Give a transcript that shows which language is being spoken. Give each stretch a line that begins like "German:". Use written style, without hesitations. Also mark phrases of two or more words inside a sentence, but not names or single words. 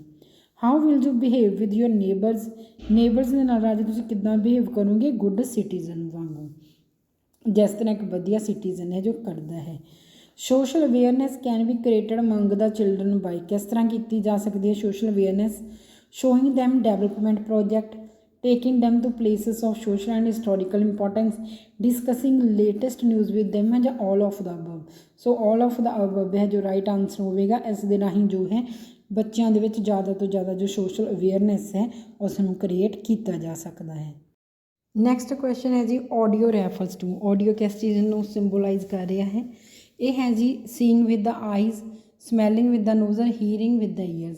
English: How will you behave with your neighbours,
Punjabi: ਨੇਬਰਸ ਦੇ ਨਾਲ ਰਾਜੇ ਤੁਸੀਂ ਕਿੱਦਾਂ ਬਿਹੇਵ ਕਰੋਗੇ,
English: good citizen
Punjabi: ਵਾਂਗੂ, ਜਿਸ ਤਰ੍ਹਾਂ ਇੱਕ ਵਧੀਆ ਸਿਟੀਜ਼ਨ ਹੈ ਜੋ ਕਰਦਾ ਹੈ।
English: Social awareness can be created among the children by,
Punjabi: ਕਿਸ ਤਰ੍ਹਾਂ ਕੀਤੀ ਜਾ ਸਕਦੀ ਹੈ
English: social awareness, showing them development project, taking them to places of social and historical importance, discussing latest news with them
Punjabi: ਹੈ ਜਾਂ
English: all of the above। ਸੋ all of the above
Punjabi: ਹੈ ਜੋ
English: right answer ਹੋਵੇਗਾ।
Punjabi: ਇਸ ਦੇ ਰਾਹੀਂ ਜੋ ਹੈ ਬੱਚਿਆਂ ਦੇ ਵਿੱਚ ਜ਼ਿਆਦਾ ਤੋਂ ਜ਼ਿਆਦਾ ਜੋ
English: social awareness
Punjabi: ਹੈ ਉਸ ਨੂੰ ਕ੍ਰੀਏਟ ਕੀਤਾ ਜਾ ਸਕਦਾ ਹੈ।
English: next question
Punjabi: ਹੈ ਜੀ
English: audio refers to,
Punjabi: ਆਡੀਓ ਕਿਸ ਚੀਜ਼ ਨੂੰ ਸਿੰਬੋਲਾਈਜ਼ ਕਰ ਰਿਹਾ ਹੈ। ਇਹ ਹੈ ਜੀ
English: seeing with the eyes, smelling with the nose, hearing with the ears.